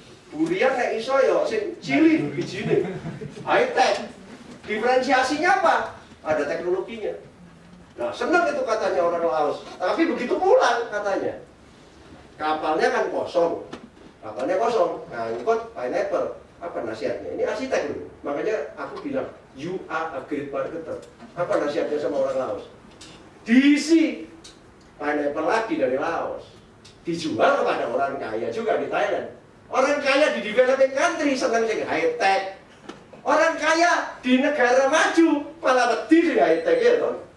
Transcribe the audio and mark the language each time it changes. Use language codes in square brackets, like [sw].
[jv] Durian nek iso ya sing cili bijine. High-tech. [id] Diferensiasinya apa? Ada teknologinya. Nah, senang itu katanya orang Laos. Tapi begitu pulang katanya, kapalnya kan kosong. Kapalnya kosong. Ngangkut pineapple. Apa nasihatnya? Ini arsitek dulu. Makanya aku bilang, [en] you are a great marketer. [id] Apa nasihatnya sama orang Laos? Diisi pineapple lagi dari Laos, dijual kepada orang kaya juga di Thailand. Orang kaya di developing country senang yang high tech. Orang kaya di negara maju malah wedi di high tech ya toh.